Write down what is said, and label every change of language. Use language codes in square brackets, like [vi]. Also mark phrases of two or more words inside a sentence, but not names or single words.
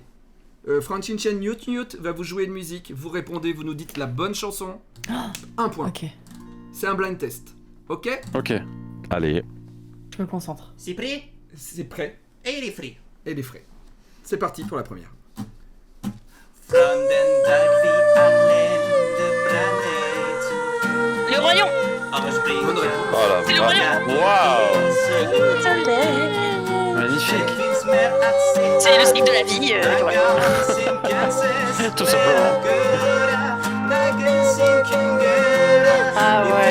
[fr] Frankenstein Newt Newt va vous jouer une musique. Vous répondez, vous nous dites la bonne chanson. 1 point. Ok, C'est un blind test. Ok? Ok. Allez. je me concentre. C'est prêt? C'est prêt. Et il est frais. Et les frais. C'est parti pour la première. [sv] Från den dag vi anlände brannet. [fr] Le royaume. Bonne réponse. Oh la C'est le vache. royaume. Waouh. Magnifique. C'est le cycle de la vie. Voilà. Tout simplement. Ah ouais.